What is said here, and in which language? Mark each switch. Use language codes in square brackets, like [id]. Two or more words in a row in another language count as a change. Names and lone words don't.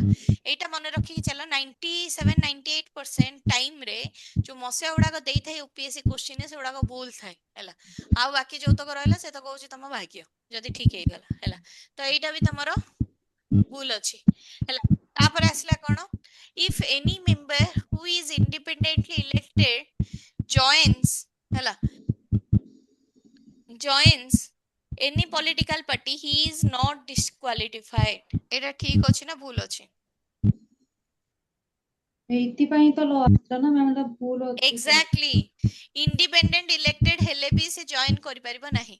[or] ଏଇଟା ମନେ ରଖିକି ଚାଲ, 97-98% ଟାଇମ ରେ ଯୋଉ ମସିହା ଗୁଡାକ ଦେଇଥାଏ ଓପିଏସସି କ୍ୱେଶ୍ଚିନ୍ ସେଗୁଡାକ ଭୁଲ ଥାଏ ହେଲା। ଆଉ ବାକି ଯୋଉତକ ରହିଲା ସେତକ ହଉଛି ତମ ଭାଗ୍ୟ, ଯଦି ଠିକ ହେଇଗଲା ହେଲା। ତ ଏଇଟା ବି ତମର ଭୁଲ ଅଛି ହେଲା। ତାପରେ ଆସିଲା କଣ? [en] If any member who is independently elected joins ହେଲା, joins any political party, he is not disqualified। [or] ଏଇଟା ଠିକ ଅଛି ନା ଭୁଲ ଅଛି? ଏଇଥିପାଇଁ ତ ଲ ଆସିଲା ନା ମ୍ୟାମ୍, ଏଟା ଭୁଲ ଅଛି। ଏକ୍ସାକ୍ଟଲି। [en] independent elected [or] ହେଲେ ବି ସେ ଜଏନ କରିପାରିବ ନାହିଁ।